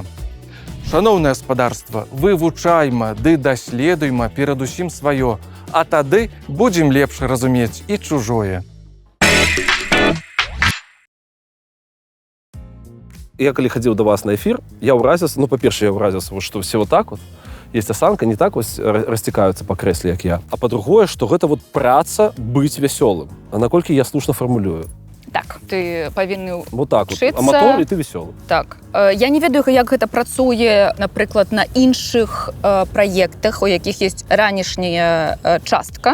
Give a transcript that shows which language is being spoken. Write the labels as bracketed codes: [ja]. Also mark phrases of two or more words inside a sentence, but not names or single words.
[be] Шаноўнае гаспадарства, вывучайма ды даследуйма перадусім сваё, а тады будзем лепш разумець і чужое. Я калі хадзіў да вас на эфір, я ўразіўся, па-першае, я ўразіўся, што [ru] все вот так вот, есть осанка, [be] не так вось расцікаюцца па крэсле, як я. А па-другое, што гэта вот праца быць вясёлым. А наколькі я слушна фармулюю? Так, ты павінны [ru] вот так вот. [be] вчыцца. Аматор, і ты вясёлы. Так. Я не ведаю, як гэта працуе, напрыклад, на іншых праектах, у якіх ёсць ранішняя частка.